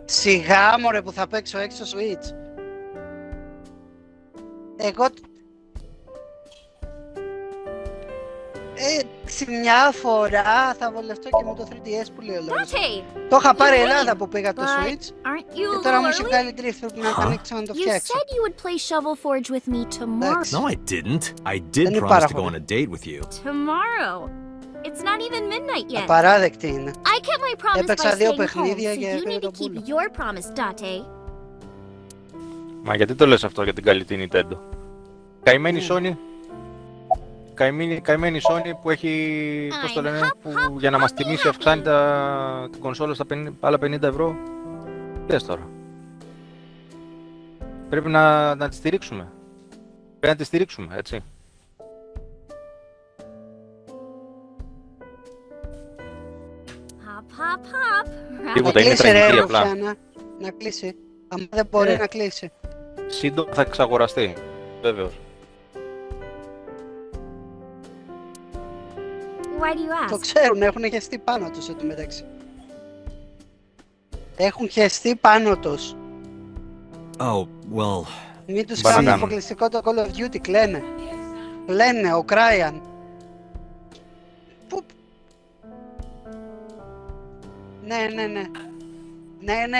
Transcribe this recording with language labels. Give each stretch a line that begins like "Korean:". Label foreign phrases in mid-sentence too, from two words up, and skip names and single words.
Greek: Σιγά μωρέ που θα παίξω έξω Switch. Εγώ... μια φορά θα βολευτώ και με το 3DS που λέει ο λόγος. Το είχα πάρει Ελλάδα που πήγα το Switch και τώρα μου έχει βγάλει drift, πρέπει να το ανοίξω να το φτιάξω.
English: You said you would play Shovel Forge with me tomorrow. No, I didn't. I did promise to go on a date with you. Tomorrow. It's not even midnight yet.
Greek: Απαράδεκτη είναι.
English: I kept my promise by
Greek: Έπαιξα δύο
English: staying home,
Greek: παιχνίδια
English: so
Greek: και
English: you need to keep your promise, Date.
Greek: Μα γιατί το λες αυτό για την καλή την Nintendo? Καημένη Sony. Καημένη Sony που έχει, πώς το λένε, που για να μας τιμήσει αυξάνει την κονσόλα στα άλλα 50 ευρώ. Δες τώρα. Πρέπει να τη στηρίξουμε. Πρέπει να τη στηρίξουμε, έτσι. Τίποτα, είναι τραγική απλά. Να κλείσει. Αν δεν μπορεί να κλείσει. Σύντομα θα εξαγοραστεί, βέβαιος.
English: Why do you ask?
Greek: Το ξέρουν, έχουν χεστεί πάνω τους εδώ μεταξύ. Έχουν χεστεί πάνω τους.
English: Oh, well...
Greek: Μην τους κάνουν αποκλειστικό το Call of Duty, κλαίνε. Κλαίνε, ο Crying. Πού... Ναι.